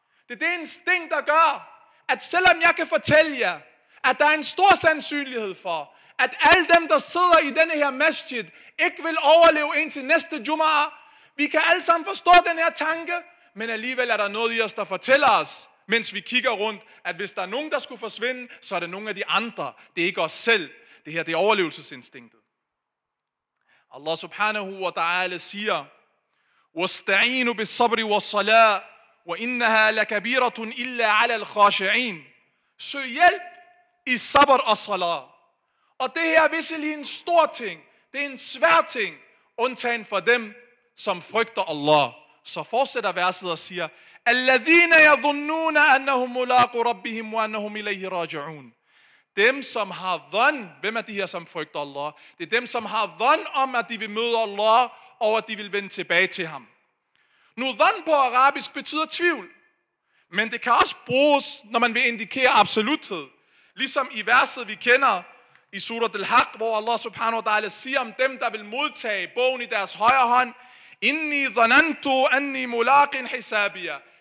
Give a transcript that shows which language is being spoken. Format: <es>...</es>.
<da>Det er det instinkt, der gør, at selvom jeg kan fortælle jer, at der er en stor sandsynlighed for, at alle dem, der sidder i denne her masjid, ikke vil overleve indtil næste Jum'ah. Vi kan alle sammen forstå den her tanke, men alligevel er der noget i os, der fortæller os, mens vi kigger rundt, at hvis der er nogen, der skulle forsvinde, så er det nogle af de andre. Det er ikke os selv. Det her, det er overlevelsesinstinktet.</da> <ar>Allah subhanahu wa ta'ala siger, وَاسْتَعِينُوا بِالصَّبْرِ وَالصَّلَاةِ وَإِنَّهَا لَكَبِيرَةٌ إِلَّا عَلَى الْخَاشِعِينَ.</ar> <da>Søg hjælp i sabr og salat. Og det her er visselig en stor ting. Det er en svær ting, undtagen for dem, som frygter Allah. Så fortsætter verset og siger,</da> <ar>الَّذِينَ يَظُنُّونَ أَنَّهُمْ مُلَاقُوا رَبِّهِمْ وَأَنَّهُمْ إِلَيْهِ راجعون.</ar> <da>Dem, som har dhan, hvem er de her, som frygter Allah? Det er dem, som har dhan om, at de vil møde Allah, og at de vil vende tilbage til ham. Nu, dhan på arabisk betyder tvivl, men det kan også bruges, når man vil indikere absoluthed. Ligesom i verset, vi kender i Surat al-Haqq, hvor Allah subhanahu wa ta'ala siger om dem, der vil modtage bogen i deres højre hånd,</da> <ar>Inni dhanantu anni mulaqin hisabiya.</ar>